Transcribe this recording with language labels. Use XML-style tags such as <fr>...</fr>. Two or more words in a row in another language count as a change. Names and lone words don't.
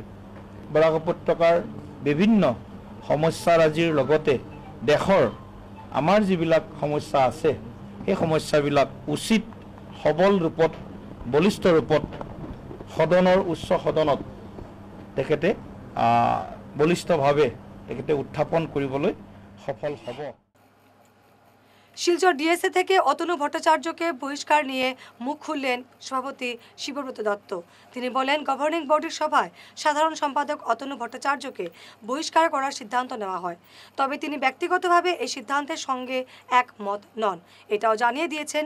<as>বৰাক উপত্যকাৰ বিভিন্ন সমস্যাৰাজিৰ লগতে দেশৰ আমাৰ যিবিলাক সমস্যা আছে সেই সমস্যাবিলাক উচিত সবল ৰূপত বলিষ্ঠ ৰূপত সদনৰ উচ্চ সদনত তেখেতে বলিষ্ঠভাৱে তেখেতে উত্থাপন কৰিবলৈ সফল হ'ব।</as> <bn>শিলচর ডিএসএ থেকে অতনু ভট্টাচার্যকে বহিষ্কার নিয়ে মুখ খুললেন সভাপতি শিবব্রত দত্ত। তিনি বলেন, গভর্নিং বডির সভায় সাধারণ সম্পাদক অতনু ভট্টাচার্যকে বহিষ্কার করার সিদ্ধান্ত নেওয়া হয়, তবে তিনি ব্যক্তিগতভাবে এই সিদ্ধান্তের সঙ্গে একমত নন, এটাও জানিয়ে দিয়েছেন।</bn>